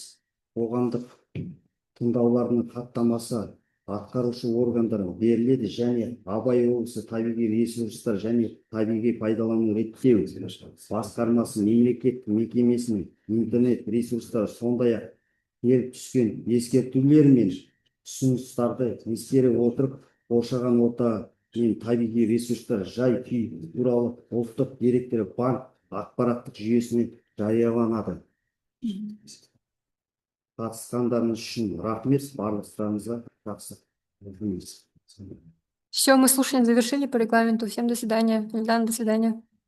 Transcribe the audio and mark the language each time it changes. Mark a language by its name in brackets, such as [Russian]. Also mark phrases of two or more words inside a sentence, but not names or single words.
[Kazakh] Қоғамдық тыңдаулардың хаттамасы атқарушы органдарға беріледі және Абай облысы табиғи ресурстар және табиғи пайдалану реттеу басқармасы мемлекеттік мекемесінің интернет ресурстары сондай-ақ келіп түскен ескертулер мен ұсыныстарды ескере отырып, қоршаған орта мен табиғи ресурстар жай-күй туралы ұлттық деректер банк ақпараттық жүйесіне жарияланады. Қатысқандарыңыз үшін рахмет, барлықтарыңызға жақсы. [Russian] Все, мы слушание завершили по регламенту. Всем до свидания. Эльдана, до свидания.